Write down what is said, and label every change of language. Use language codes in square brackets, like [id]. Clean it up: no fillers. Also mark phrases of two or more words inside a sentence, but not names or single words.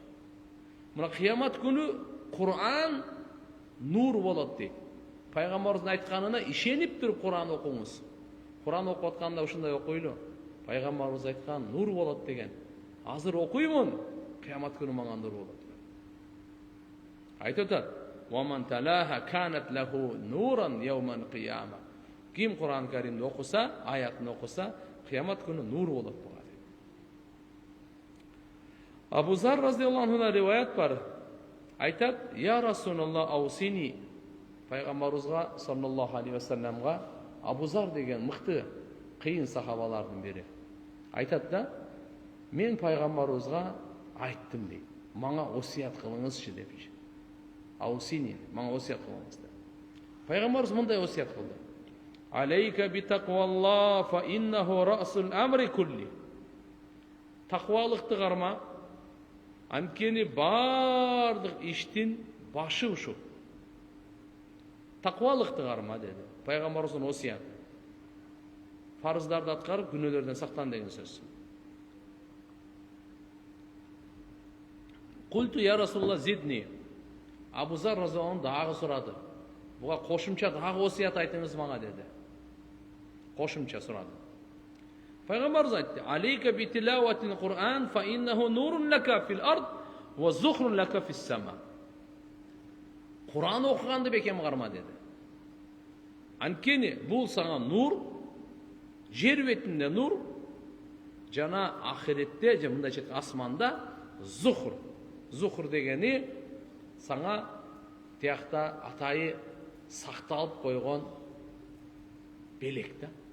[ky] Мына кыямат күнү Кур'ан нур болот дейт. Пайгамбарыбыздын айтканына ишенип туруп Кур'ан окуңуз. Кур'ан окуп атканда ушундай окуйлу. Пайгамбарыбыз айткан нур болот деген. Азыр окуймун, кыямат күнү мага нур болот. Айтып атат: [ar] "ومن تلاه كانت له نورا يوم القيامة". [ky] Ким Кур'ан Каримди окуса, аятын окуса, кыямат күнү нур болот буга. Абу Зар разыйаллаху анхудан риваят бар. Айтат: [ar] "يا رسول الله أوصني". [ky] Пайгамбарыбызга саллаллаху алейхи ва салламга Абу Зар деген мыкты кыйын сахабалардын бири. Айтат да: "Мен пайгамбарыбызга айттым" дейт. "Мага осият кылыңызчы" депчи. "Аусини, мага осият кылыңыз" деп. Пайгамбарыбыз мындай осият кылды: [ar] "عليك بتقوى الله فإنه رأس الأمر كله". [ky] Таквалыкты карма, анткени бардык иштин башы ушу. Таквалыкты карма деди. Пайгамбарыбыздын осияты. Фарыздарды аткарып, күнөөлөрдөн сактан деген сөз. [ar] قلت يا رسول الله زدني. [ky] Абу Зар разияллаху дагы сурады. Буга кошумча дагы осият айтыңыз мага деди. Кошумча сурады. Пайгамбарыбыз айтты: [ar] "عليك بتلاوة القرآن فإنه نور لك في الأرض وذخر لك في السماء." [ky] Кур'ан окуганды бекем карма деди. Анткени бул сага нур, жер бетинде нур, жана ахиретте, же мындай асманда зухр. Зухр дегени саңа тиякта атайы сакталып койгон белек да.